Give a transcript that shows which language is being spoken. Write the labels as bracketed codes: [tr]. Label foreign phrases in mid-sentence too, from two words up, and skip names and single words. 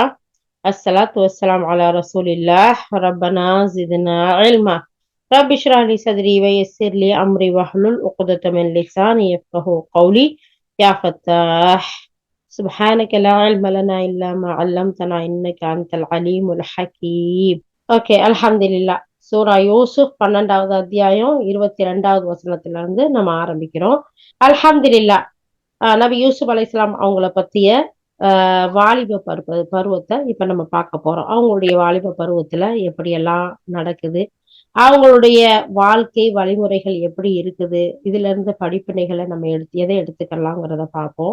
[ar] الصلاة والسلام على رسول الله. ربنا زدنا علما. رب اشرح لي صدري ويسر لي أمري واحلل عقدة من لساني يفقهوا قولي. يا فتاح سبحانك لا علم لنا إلا ما علمتنا إنك أنت العليم الحكيم. [ta] ஓகே, அல்ஹம்துலில்லா. சூரா யூசுப் 12வது அத்தியாயம் 22வது வசனத்துல இருந்து நம்ம ஆரம்பிக்கிறோம். அல்ஹம்துலில்லா. நபி யூசுப் அலைஹிஸ்ஸலாம் அவங்கள பத்திய வாலிப பருவத்தை இப்ப நம்ம பார்க்க போறோம். அவங்களுடைய வாலிப பருவத்துல எப்படி எல்லாம் நடக்குது, அவங்களுடைய வாழ்க்கை வழிமுறைகள் எப்படி இருக்குது, இதுல இருந்து படிப்பினைகளை நம்ம எதை எடுத்துக்கலாங்கிறத பார்ப்போம்.